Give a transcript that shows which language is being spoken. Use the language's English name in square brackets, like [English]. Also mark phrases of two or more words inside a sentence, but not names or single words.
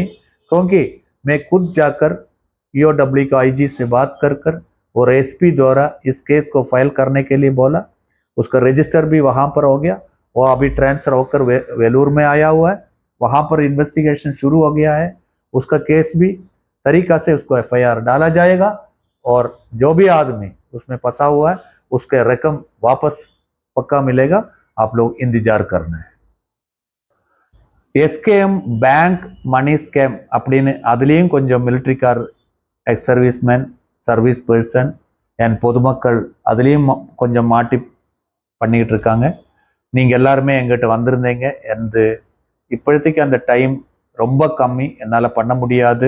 [Hindi] क्योंकि मैं खुद जाकर EOW का IG से बात कर और SP द्वारा इस केस को फाइल करने के लिए बोला, उसका रजिस्टर भी वहां पर हो गया, वो अभी ट्रांसफर होकर वेलूर में आया हुआ है, वहां पर इन्वेस्टिगेशन शुरू हो गया है। उसका केस भी तरीका से उसको FIR डाला जाएगा और जो भी आदमी उसमें फंसा हुआ है उसके रकम वापस पक्का मिलेगा। आप लोग इंतजार करना है। [Tamil] SKM [English] bank money scam [Tamil] அப்படின்னு அதுலேயும் கொஞ்சம் மிலிட்ரிக்கார், [English] ex serviceman, service person and [Tamil] பொதுமக்கள் அதுலேயும் கொஞ்சம் மாட்டி பண்ணிக்கிட்டு இருக்காங்க. நீங்கள் எல்லாருமே எங்கிட்ட வந்திருந்தீங்க. எனது இப்போதைக்கு அந்த டைம் ரொம்ப கம்மி, என்னால் பண்ண முடியாது.